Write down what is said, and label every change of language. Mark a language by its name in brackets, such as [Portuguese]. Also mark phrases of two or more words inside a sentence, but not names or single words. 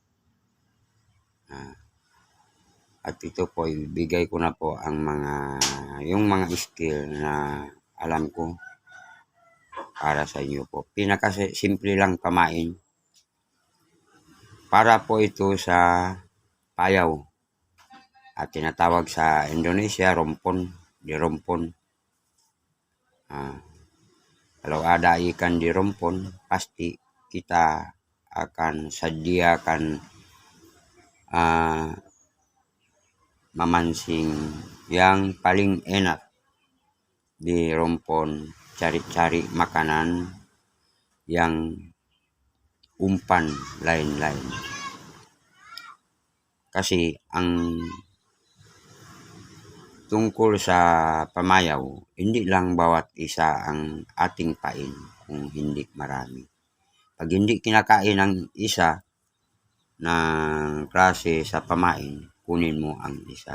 [Filipino] At ito po, ibigay ko na po ang yung mga skill na alam ko para sa inyo po. Pinakasimple lang pamain. Para po ito sa payaw, at tinatawag sa Indonesia rompon, [Indonesian] di rompon. Kalau ada ikan di rompon, pasti kita akan sediakan memancing yang paling enak di rompon, cari-cari makanan yang umpan lain-lain. [Filipino] Kasi ang tungkol sa pamayaw, hindi lang bawat isa ang ating pain kung hindi marami. Pag hindi kinakain ng isa ng klase sa pamain, kunin mo ang isa.